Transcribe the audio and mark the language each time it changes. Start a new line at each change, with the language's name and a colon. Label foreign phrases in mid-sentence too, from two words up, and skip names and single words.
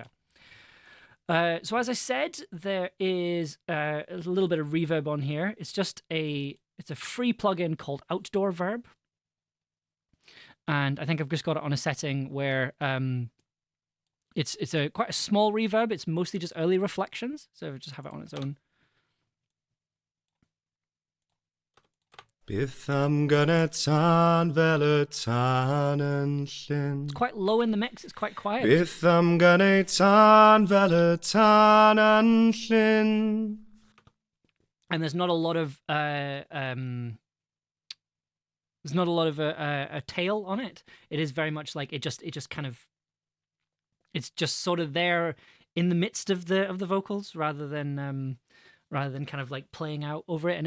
English: So as I said, there is a little bit of reverb on here. It's a free plugin called Outdoor Verb. And I think I've just got it on a setting where it's quite a small reverb. It's mostly just early reflections. So just have it on its own.
Welsh: Byth am gynnu tan fel y tan yn llyn.
English: It's quite low in the mix. It's quite quiet.
Welsh: Byth am gynnu tan fel y tan yn llyn.
English: And there's not a lot of a tail on it. It is very much like it just kind of, it's just sort of there in the midst of the vocals rather than kind of like playing out over it.